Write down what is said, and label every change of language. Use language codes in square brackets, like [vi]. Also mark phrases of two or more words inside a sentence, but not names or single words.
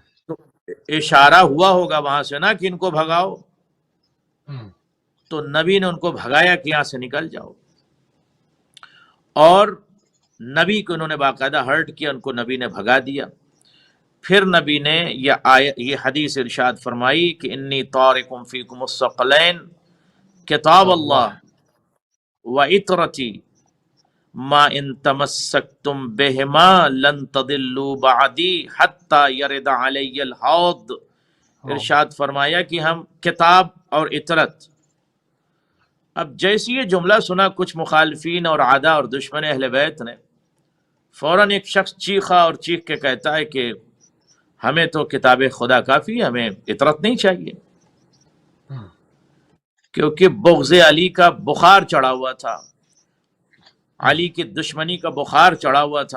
[ur] تو اشارہ ہوا ہوگا وہاں سے نا کہ ان کو بھگاؤ، تو نبی نے ان کو بھگایا کہ یہاں سے نکل جاؤ، اور نبی کو انہوں نے باقاعدہ ہرٹ کیا، ان کو نبی نے بھگا دیا۔ پھر نبی نے یہ حدیث ارشاد فرمائی کہ [ar] انی طارق فیکم الثقلین، کتاب اللہ و اطرتی ما ان تمسکتم بہما لن تضلوا بعدی حتی یرد علی الحوض۔ [ur] ارشاد فرمایا کہ ہم کتاب اور اطرت۔ اب جیسی یہ جملہ سنا کچھ مخالفین اور عادہ اور دشمن اہل بیت نے، فوراً ایک شخص چیخا اور چیخ کے کہتا ہے کہ ہمیں تو کتاب خدا کافی ہے، ہمیں اطرت نہیں چاہیے، کیونکہ بغض علی کا بخار چڑھا ہوا تھا، علی کی دشمنی کا بخار چڑھا ہوا تھا۔